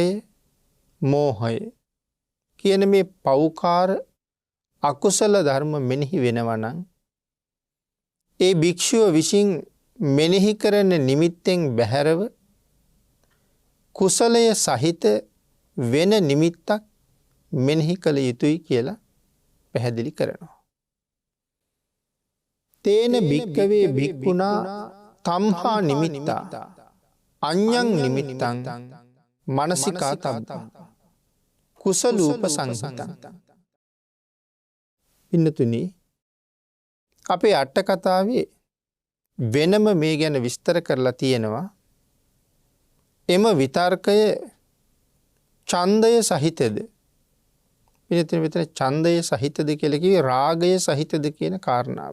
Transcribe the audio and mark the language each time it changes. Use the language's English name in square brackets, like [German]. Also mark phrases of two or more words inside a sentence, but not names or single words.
[Sinhala] මෝහය කියන මේ පෞකාර අකුසල ධර්ම මෙනෙහි වෙනවා නම් ඒ භික්ෂුව විසින් මෙනෙහි කරන නිමිත්තෙන් බැහැරව කුසලය සහිත වෙන නිමිත්තක් මෙනෙහි කළ යුතුයි කියලා පැහැදිලි කරනවා. [Pali] තේන භික්කවේ භික්ඛුනා තම්හා නිමිත්තා අඤ්ඤං නිමිත්තං මනසිකා තබ්බා කුසලූප සංහිතං. [Sinhala] පින්නතුනි, අපේ අට කතාවේ වෙනම මේ ගැන විස්තර කරලා තියෙනවා. එම විතර්කය ඡන්දය සහිතද? පින්නතුනි, විතර ඡන්දය සහිතද කියලා කිව්වේ රාගය සහිතද කියන කාරණාව.